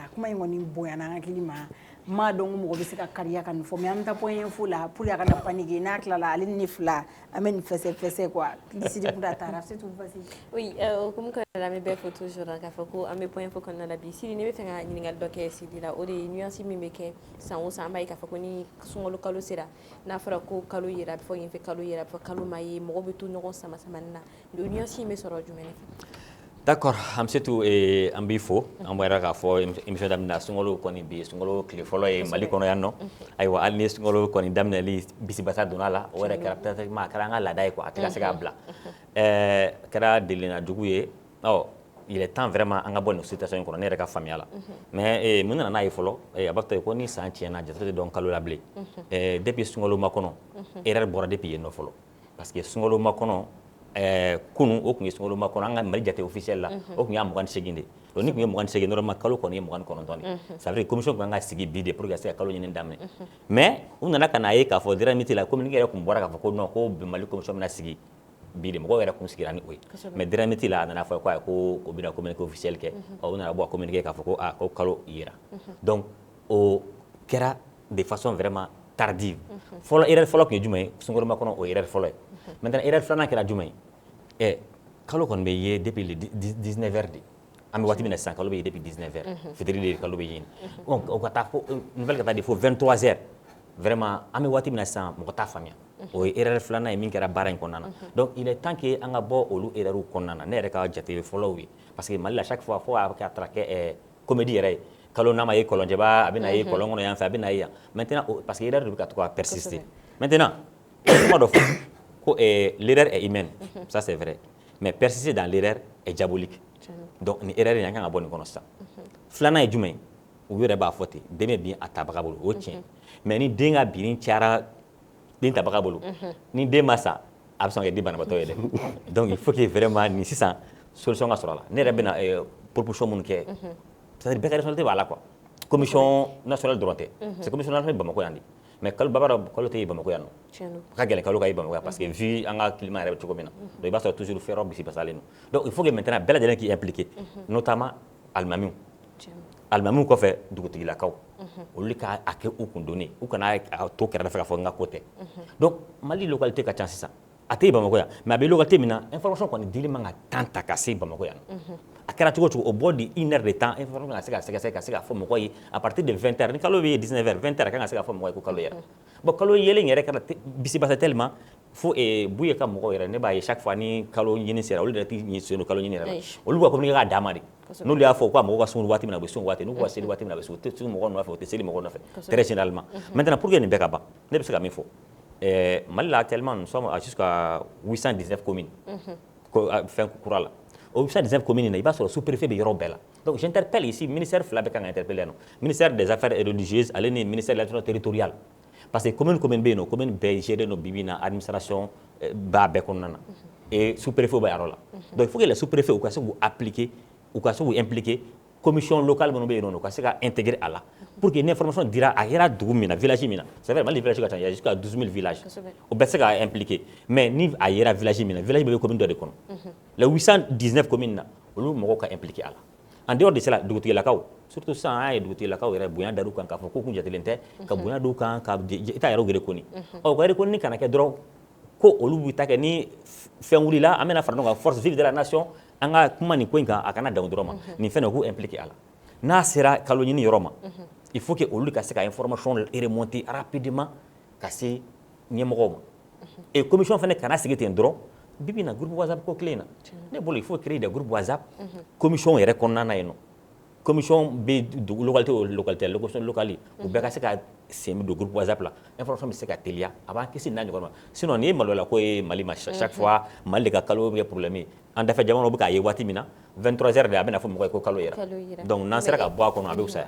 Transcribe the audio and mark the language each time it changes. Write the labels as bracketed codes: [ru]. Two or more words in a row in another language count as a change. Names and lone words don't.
[bm] kuma in kɔni bonyana an hakili ma maa dɔn ko mɔgɔ bɛ se ka kariya ka nin fɔ mais an bɛ taa [fr] point info [bm] la pour a kana paniquer n'a tilala ale ni ne fila an bɛ nin fɛsɛ quoi Lisidi Bouda taara a bɛ se t'u vas-y. [fr] Oui comme que [bm] la me bɛ fɔ toujours k'a fɔ ko an bɛ [fr] point info [bm] kɔnɔna la bi Sidi ne bɛ fɛ ka ɲininkali dɔ kɛ Sidi la o de ye nuance min bɛ kɛ san o san an b'a ye k'a fɔ ko ni sunkalo kalo sera n'a fɔra ko kalo yera a bɛ fɔ yen fɛ kalo yera a bɛ fɔ kalo ma ye mɔgɔ bɛ to ɲɔgɔn sama ni na o nuance in bɛ sɔrɔ jumɛn de fɛ. D'accord, Hamsetou an b'i fo an bɔra k'a fɔ émission daminɛ sunkalo kɔni bi sunkalo tile fɔlɔ ye Mali kɔnɔ yan nɔ ayiwa hali ni sunkalo kɔni daminɛli bisibasa donna la o yɛrɛ kɛra peut-être a kɛra an ka laada ye quoi a tɛ ka se k'a bila kɛra delina jugu ye [fr] il est temps vraiment [bm] an ka bɔ nin situation in kɔnɔ ne yɛrɛ ka faamuya la mais mun nana n'a ye fɔlɔ a b'a fɔ ko ni san tiɲɛna jate tɛ dɔn kalo la bilen depuis sunkalo makɔnɔ erreur bɔra depuis yen nɔ fɔlɔ parce que sunkalo makɔnɔ kunu o tun ye sunkalo makɔnɔ an ka Mali jate officiel la o tun y'a 28 de donc ni tun ye 28 normalement kalo kɔni ye 29 de [fr] ça veut dire commission [bm] tun kan ka sigi bi de [fr] pour que [bm] ka se ka kalo ɲini daminɛ mais u nana ka n'a ye k'a fɔ DER la communiqué yɛrɛ tun bɔra k'a fɔ ko non ko Mali commission bɛna sigi bi de mɔgɔw yɛrɛ kun sigira ni o ye mais DER la a nana fɔ ko ayi ko o bɛna [fr] communiqué officiel [bm] kɛ u nana bɔ a communiqué k'a fɔ ko ko kalo yera donc o kɛra [fr] de façon vraiment tardive [bm] fɔlɔ erreur fɔlɔ tun ye jumɛn ye sunkalo makɔnɔ o ye erreur fɔlɔ ye [fr] maintenant erreur [bm] filanan kɛra jumɛn ye kalo kɔni bɛ ye [fr] depuis le 19 heures [bm] de an bɛ waati min na sisan kalo bɛ ye [fr] depuis 19 heures [bm] fitiri de kalo bɛ yen o ka taa fo nouvelle ka taa di fo [fr] 23 heures vraiment [bm] an bɛ waati min na sisan mɔgɔ t'a faamuya o ye erreur filanan ye min kɛra baara in kɔnɔna na [fr] donc il est temps que [bm] an ka bɔ olu erreurs kɔnɔna na ne yɛrɛ ka jate fɔlɔw ye [fr] parce que [bm] Mali la [fr] chaque fois [bm] fo a taara kɛ comédie yɛrɛ ye kalo n'a ma ye kɔlɔnjɛba a bɛ na ye kɔlɔn kɔnɔ yan fɛ a bɛ na ye yan [fr] maintenant parce que erreur [bm] de bɛ ka to ka [fr] persister maintenant [bm] kuma dɔ fɔ ko [fr] l'erreur est humaine ça c'est vrai mais persister dans l'erreur est diabolique donc [bm] ni erreur in an kan ka bɔ nin kɔnɔ sisan filanan ye jumɛn ye u yɛrɛ b'a fɔ ten den bɛ bin a tabaga bolo o tiɲɛ mais ni den ka binni cayara den tabaga bolo ni den ma sa a bɛ sɔn ka di banabaatɔ ye dɛ [fr] donc il faut que vraiment [bm] nin sisan solution ka sɔrɔ a la ne yɛrɛ bɛna proposition minnu kɛ [fr] c'est à dire [bm] bɛɛ ka responsabilité b'a la [fr] quoi commission nationale [bm] dɔrɔn tɛ [fr] c'est commission nationale [bm] Bamakɔ yan de mais kalo baba dɔ kalo tɛ ye Bamakɔ yan nɔ ka gɛlɛn kalo ka ye Bamakɔ yan [fr] parce que vu [bm] an ka climat yɛrɛ bɛ cogo min na donc i b'a sɔrɔ toujours fɛɛrɛw bisibasalen don [fr] donc il faut que maintenant [bm] bɛɛ lajɛlen k'i [fr] impliqué notamment [bm] alimamiw alimamiw kɔfɛ dugutigilakaw olu ka a kɛ u kundonni u kana a to kɛrɛfɛ k'a fɔ n ka ko tɛ donc Mali localité ka ca sisan a tɛ Bamakɔ yan mais a bɛ localité min na information kɔni dili man ka temps ta ka se Bamakɔ yan a kɛra cogo cogo o bɔ di 1 heure [fr] de temps information [bm] ka se ka sɛgɛsɛgɛ ka se ka fɔ mɔgɔ ye [fr] à partir de 20 heures [bm] ni kalo bɛ [fr] 19 heures 20 heures [bm] a kan ka se ka fɔ mɔgɔ ye ko kalo yɛrɛ bon kalo yelen yɛrɛ kɛra bisibasa tellement fo Buye ka mɔgɔw yɛrɛ ne b'a ye [fr] chaque fois [bm] ni kalo ɲini sera olu yɛrɛ tɛ ɲɛ sen don kalo ɲini yɛrɛ la olu ka communiqué k'a d'a ma de n'olu y'a fɔ ko mɔgɔw ka sun waati min na u bɛ sun waati n'u ka seli waati min na u bɛ sun u tɛ sun mɔgɔ nɔfɛ u tɛ seli mɔgɔ nɔfɛ [fr] très généralement maintenant pour que [bm] nin bɛɛ ka ban ne bɛ se ka min fɔ Mali la [fr] actuellement nous sommes à jusqu'à 819 communes [bm] fɛn kura la o [fr] 819 communes [bm] na i b'a sɔrɔ sous-préfet bɛ yɔrɔ bɛɛ la [fr] donc j'interpelle ici ministère [bm] fila bɛ kan ka interpeller yan nɔ [fr] ministère des affaires religieuses [bm] ale ni [fr] ministère de l'administration territoriale parce que commune [bm] bɛ yen nɔ commune bɛɛ géré no bibi na administration b'a bɛɛ kɔnɔna na [fr] et sous-préfet [bm] bɛ yɔrɔ la [fr] donc il faut que les sous-préfets [bm] u ka se k'u appliquer u ka se k'u [fr] impliquer commission locale [bm] minnu bɛ yen nɔ u ka se ka intégrer a la [fr] pour que [bm] ni information dira a kɛra dugu min na village min na [fr] c'est vrai [bm] Mali village ka ca [fr] il y a jusqu'à 12 000 villages [bm] o bɛ se ka [fr] impliquer mais [bm] ni a yera village min na village bɛ commune dɔ de kɔnɔ [fr] les 819 communes [bm] na olu mɔgɔw ka impliquer a la en [fr] dehors de cela [bm] dugutigilakaw surtout sisan an y'a ye dugutigilakaw yɛrɛ bonya dar'u kan k'a fɔ ko kun jatelen tɛ ka bonya d'u kan ka i t'a yɛrɛ reconi ɔ ka reconi kana kɛ dɔrɔn ko olu b'u ta kɛ ni fɛn wulila an bɛna fara ɲɔgɔn kan [fr] force vive de la nation [bm] an ka kuma nin ko in kan a kana dan dɔrɔn ma nin fɛn k'u impliquer a la n'a sera kalo ɲini yɔrɔ ma [fr] il faut que [bm] olu ka se ka [fr] information remonter rapidement [bm] ka se ɲɛmɔgɔw ma [fr] et commission [bm] fana kana sigi ten dɔrɔn bibi na [fr] groupe WhatsApp [bm] ko kile na ne bolo [fr] il faut créer des groupes WhatsApp commission [bm] yɛrɛ kɔnɔna na yen nɔ commission bɛ localité o localité [fr] location locale [bm] u bɛɛ ka se ka sen don [fr] groupe WhatsApp [bm] la information bɛ se ka teliya a b'an kisi n'a ɲɔgɔn ma sinon ni ye maloya ko ye Mali ma [fr] chaque fois [bm] Mali de ka kalo bɛ kɛ problème ye an dafɛ jamanaw bɛ k'a ye waati min na 23 heures de a bɛna fɔ mɔgɔ ye ko kalo yera donc n'an sera ka bɔ a kɔnɔ a bɛ fisaya